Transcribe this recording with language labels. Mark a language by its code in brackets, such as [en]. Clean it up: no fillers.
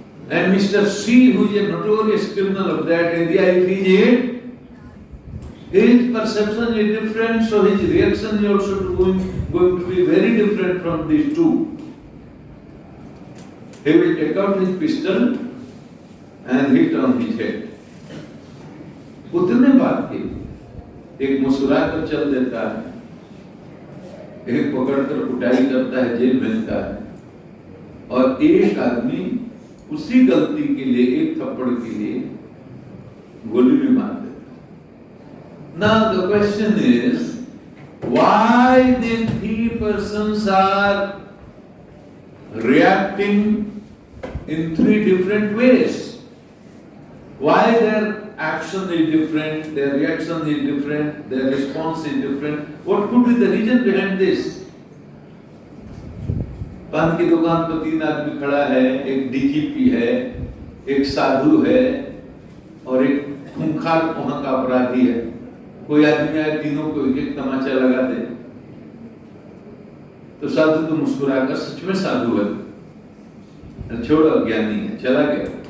[en] And Mr. C, who is a notorious criminal of that area, if he is hit, his perception is different, so his reaction is also going to be very different from these two. He will take out his pistol and hit on his head. [hi] उतने बात की, एक मुस्कुरा कर चल देता है, एक पकड़कर कुटाई करता है, जेल भेजता है, और एक आदमी उसी गलती के लिए, एक थप्पड़ के लिए गोली भी मार देता है। [en] Now the question is, why these 3 persons are reacting in 3 different ways? Why their action is different, their reaction is different, their response is different? What could be the reason behind this? [hi] पान की दुकान पर 3 आदमी खड़ा है, एक DGP है, एक साधु है और एक खूंखार वहां का अपराधी है। कोई आदमी आए, तीनों को एक एक तमाचा लगा दे तो साधु तो मुस्कुराकर, सच में साधु है, छोड़ो अज्ञानी है, चला गया।